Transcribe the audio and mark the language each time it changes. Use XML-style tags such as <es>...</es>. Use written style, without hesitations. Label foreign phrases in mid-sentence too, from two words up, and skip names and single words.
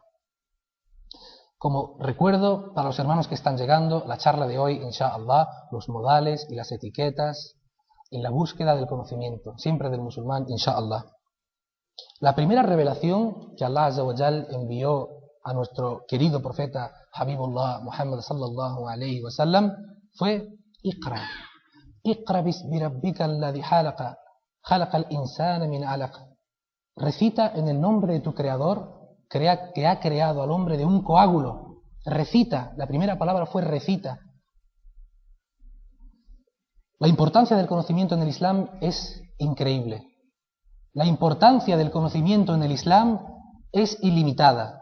<es>Como recuerdo para los hermanos que están llegando, la charla de hoy, inshallah, los modales y las etiquetas en la búsqueda del conocimiento, siempre del musulmán, inshallah. La primera revelación que</es> <ar>الله عز وجل</ar> <es>envió a nuestro querido profeta Habibullah Muhammad</es> <ar>صلى الله عليه وسلم</ar> <es>fue Iqra.</es> <ar>اقرأ باسم ربك الذي خلق الإنسان من علق.</ar> <es>Recita en el nombre de tu creador que ha creado al hombre de un coágulo. Recita, la primera palabra fue recita. La importancia del conocimiento en el Islam es increíble. La importancia del conocimiento en el Islam es ilimitada.</es>